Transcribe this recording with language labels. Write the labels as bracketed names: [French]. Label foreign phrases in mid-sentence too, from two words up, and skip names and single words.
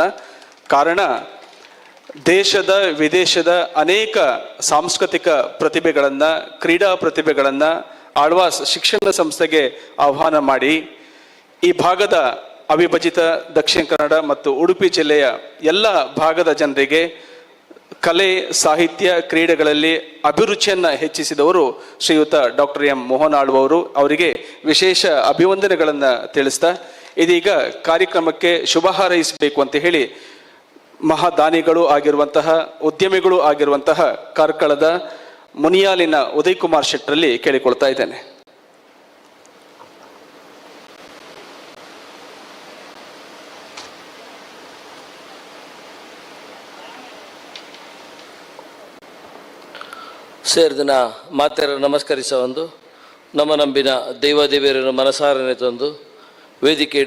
[Kannada] ಕಾರಣ, ದೇಶದ ವಿದೇಶದ ಅನೇಕ ಸಾಂಸ್ಕೃತಿಕ ಪ್ರತಿಭೆಗಳನ್ನು, ಕ್ರೀಡಾ ಪ್ರತಿಭೆಗಳನ್ನು ಆಳ್ವಾಸ್ ಶಿಕ್ಷಣ ಸಂಸ್ಥೆಗೆ ಆಹ್ವಾನ ಮಾಡಿ ಈ ಭಾಗದ ಅವಿಭಜಿತ ದಕ್ಷಿಣ ಕನ್ನಡ ಮತ್ತು ಉಡುಪಿ ಜಿಲ್ಲೆಯ ಎಲ್ಲ ಭಾಗದ ಜನರಿಗೆ ಕಲೆ, ಸಾಹಿತ್ಯ, ಕ್ರೀಡೆಗಳಲ್ಲಿ ಅಭಿರುಚಿಯನ್ನು ಹೆಚ್ಚಿಸಿದವರು ಶ್ರೀಯುತ ಡಾಕ್ಟರ್ ಎಂ ಮೋಹನ್ ಆಳ್ವರು. ಅವರಿಗೆ ವಿಶೇಷ ಅಭಿವಂದನೆಗಳನ್ನು ತಿಳಿಸ್ತಾ ಇದೀಗ ಕಾರ್ಯಕ್ರಮಕ್ಕೆ ಶುಭ ಹಾರೈಸಬೇಕು ಅಂತ ಹೇಳಿ ಮಹಾದಾನಿಗಳು ಆಗಿರುವಂತಹ, ಉದ್ಯಮಿಗಳು ಆಗಿರುವಂತಹ ಕಾರ್ಕಳದ ಮುನಿಯಾಲಿನ ಉದಯ್ ಕುಮಾರ್ ಶೆಟ್ಟರಲ್ಲಿ ಕೇಳಿಕೊಳ್ತಾ ಇದ್ದೇನೆ. [Tulu] ಸೇರಿದಿನ ಮಾತೆಯರ ನಮಸ್ಕರಿಸ ಒಂದು ನಮ್ಮ ನಂಬಿನ ದೈವದೇವಿಯರನ್ನು ಮನಸಾರನೆ ತಂದು ವೇದಿಕೆಡು